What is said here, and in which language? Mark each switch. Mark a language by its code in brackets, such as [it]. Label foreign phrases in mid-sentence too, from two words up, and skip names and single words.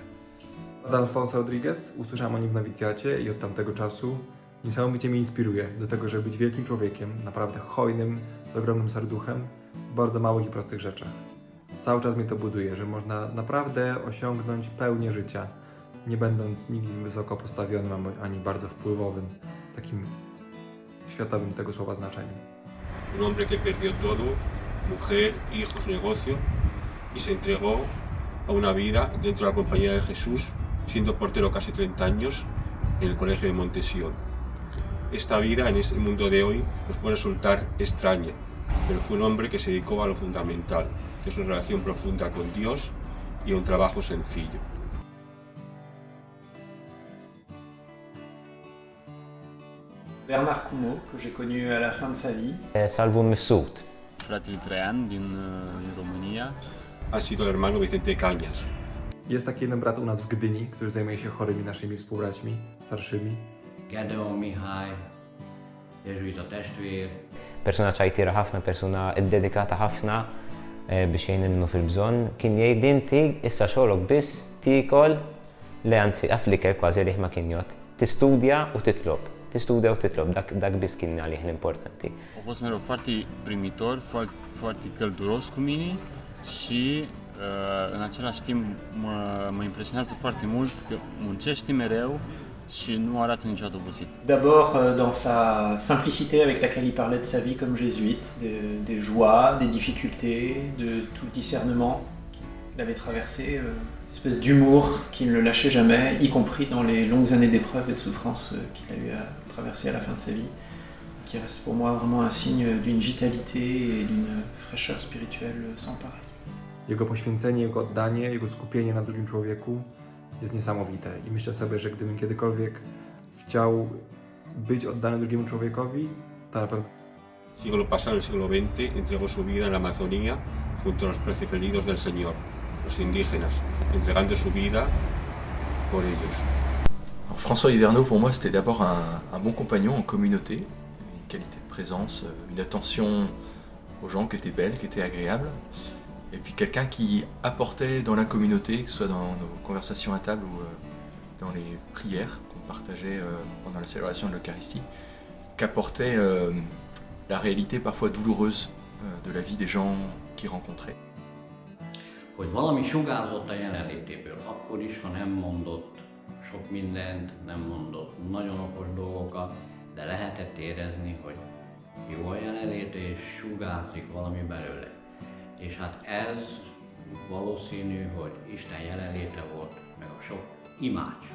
[pl] Od Alfonso Rodriguez usłyszałem o nim w nowicjacie i od tamtego czasu niesamowicie mnie inspiruje do tego, żeby być wielkim człowiekiem, naprawdę hojnym, z ogromnym serduchem, w bardzo małych i prostych rzeczach. Cały czas mnie to buduje, że można naprawdę osiągnąć pełnię życia, nie będąc nikim wysoko postawionym ani bardzo wpływowym, w takim światowym tego słowa znaczeniu. [es] Un hombre que perdió todo, mujer, hijos, negocio, y se entregó a una vida dentro de la compañía de Jesús, siendo portero casi 30 años en el colegio de Montesión. Esta vida en este mundo de hoy nos puede resultar extraña, pero fue un hombre que se dedicó a lo fundamental, que es una relación profunda con Dios y un trabajo sencillo. [fr] Bernard Coumeau, que j'ai connu à la fin de sa vie. Salvu Mifsud. [ro] Fratele Traian din România. [es] Ha sido el hermano Vicente Cañas. [pl] Jest taki jeden brat u nas w Gdyni, który zajmuje się chorymi naszymi współbraćmi, starszymi. [hu] Gedeon Mihály, jeżuita testvér. [mt] Persuna ċajtira ħafna, persuna ddedikata ħafna biex jgħin minnu fil-bżonn. Kien jgħid inti issa xogħolok biss tikol li anzi qasli kell kważi għalih ma kien jgħod. Tistudja u titlob. Tistudja u titlob, dak biss kien għalih l-importanti. [ro] A fost mereu foarte primitor, foarte călduros cu mine și în același timp mă impresionează foarte mult că muncește mereu și nu arată niciodată obosit. [fr] D'abord dans sa simplicité avec laquelle il parlait de sa vie comme jésuite, des joies, des difficultés, de tout le discernement qu'il avait traversé, une espèce d'humour qui ne le lâchait jamais, y compris dans les longues années d'épreuves et de souffrances qu'il a eu à traverser à la fin de sa vie, qui reste pour moi vraiment un signe d'une vitalité et d'une fraîcheur spirituelle sans pareil. [pl] Jego poświęcenie, jego oddanie, jego skupienie na drugim człowieku jest niesamowite i myślę sobie, że gdybym kiedykolwiek chciał być oddany drugiemu człowiekowi, to na pewno. [es] Siglo pasado, en el siglo XX, entregó su vida en la Amazonía junto a los preferidos del Señor, los indígenas, entregando su vida por ellos. [fr] Alors, François Hyvernaud, pour moi, c'était d'abord un bon compagnon en communauté, une qualité de présence, une attention aux gens qui étaient belle, qui était agréable. Et puis quelqu'un qui apportait dans la communauté, que ce soit dans nos conversations à table ou dans les prières qu'on partageait pendant la célébration de l'Eucharistie, qu'apportait la réalité parfois douloureuse de la vie des gens qu'il rencontrait. [hu] Hogy valami sugárzott a jelenlétéből, akkor is, ha nem mondott sok mindent, nem mondott nagyon okos dolgokat, de lehetett érezni, hogy jó a jelenléte és sugárzik valami belőle. És hát ez valószínű, hogy Isten jelenléte volt, meg a sok imádság.